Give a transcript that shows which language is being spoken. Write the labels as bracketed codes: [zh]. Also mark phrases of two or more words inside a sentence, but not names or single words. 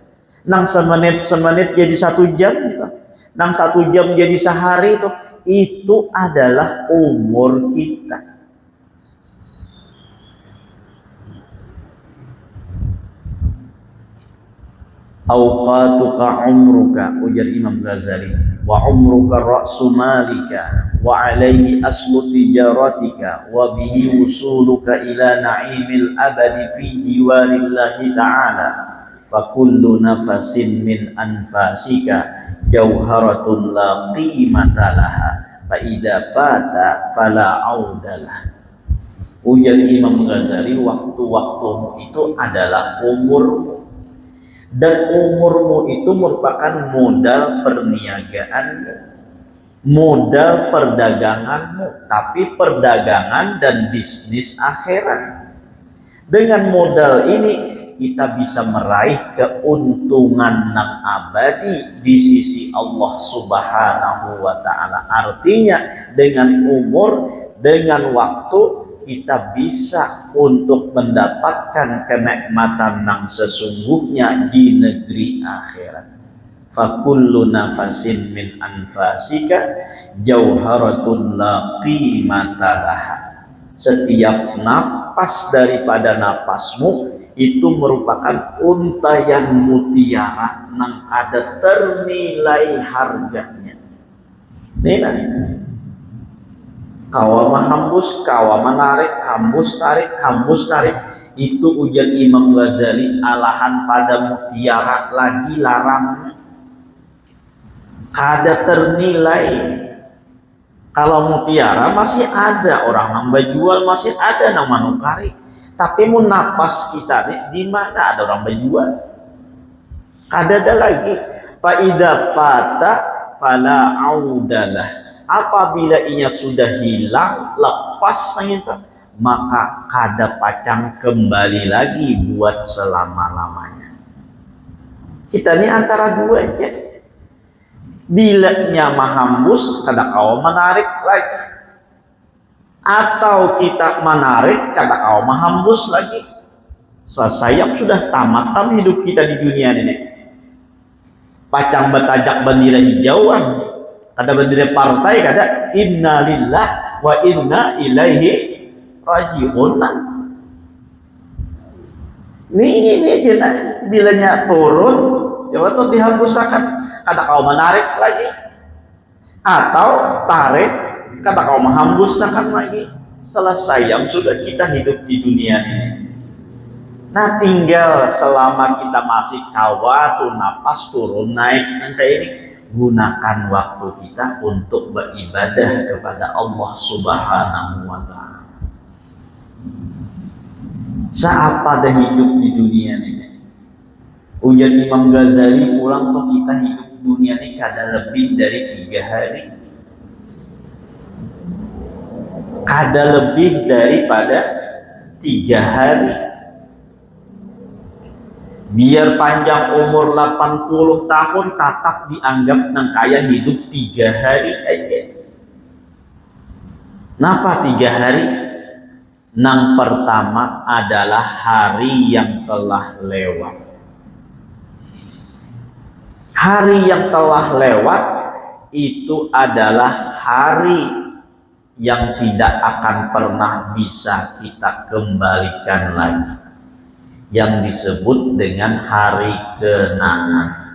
[bjn] Nang semenit jadi 1 jam tah. Nang 1 jam jadi sehari itu adalah umur kita. [ar] أوقاتك عمرك, ujar Imam Ghazali, وعمرك رأس مالك وعليه أصل تجارتك وبه وصولك إلى نعيم الأبد في جوار الله تعالى فكل نفس من أنفاسك جوهرة لا قيمة لها فإذا فات فلا عودة له. [id] Ujar Imam Ghazali, waktu-waktumu itu adalah umurmu. Dan umurmu itu merupakan modal perniagaanmu, modal perdaganganmu, tapi perdagangan dan bisnis akhirat. Dengan modal ini kita bisa meraih keuntungan yang abadi di sisi Allah [ar] سبحانه وتعالى. [id] Artinya dengan umur, dengan waktu kita bisa untuk mendapatkan kenikmatan yang sesungguhnya di negeri akhirat. [ar] فكل نفس من أنفاسك جوهرة لا قيمة لها. [id] Setiap napas daripada napasmu itu merupakan untayan mutiara yang ada ternilai harganya. [bjn] Nih kawa mahambus, kawa menarik, hambus tarik, itu ujar Imam Ghazali alahan pada mutiara lagi larang, kada ternilai. Kalau mutiara masih ada orang nambah jual, masih ada nang manukari, tapi mun napas kita nih di mana ada orang berjual, kada ada lagi. [ar] فإذا فات فلا عودة له. [id] Apabila ia sudah hilang, lepas itu, maka [bjn] kada pacang [id] kembali lagi buat selama-lamanya. Kita ini antara dua aja. [bjn] Bila nyamah hambus, kada kau menarik lagi. Atau kita menarik, kada kau menghambus lagi. [id] Selesai, sudah tamatan hidup kita di dunia ini. [bjn] Pacang betajak bendera hijauan. Kada bendera partai, kada [ar] إنا لله وإنا إليه راجعون. [bjn] Ini aja nah, bilanya turun, ya waktu dihembusakan, kada kau menarik lagi, atau tarik, kada kau menghembuskan lagi. [id] selesai yang sudah kita hidup di dunia ini. Nah, tinggal selama kita masih tuh napas turun naik nanti ini, gunakan waktu kita untuk beribadah kepada Allah [ar] سبحانه وتعالى. [id] Saat pada hidup di dunia ini, ujar Imam Ghazali, pulang toh kita hidup di dunia ini kada lebih dari 3 hari, kada lebih daripada 3 hari. [bjn] Biar panjang umur 80 tahun tetap dianggap nang kaya hidup 3 hari aja. [id] Kenapa 3 hari? Nang pertama adalah hari yang telah lewat. Hari yang telah lewat itu adalah hari yang tidak akan pernah bisa kita kembalikan lagi, yang disebut dengan hari kenangan.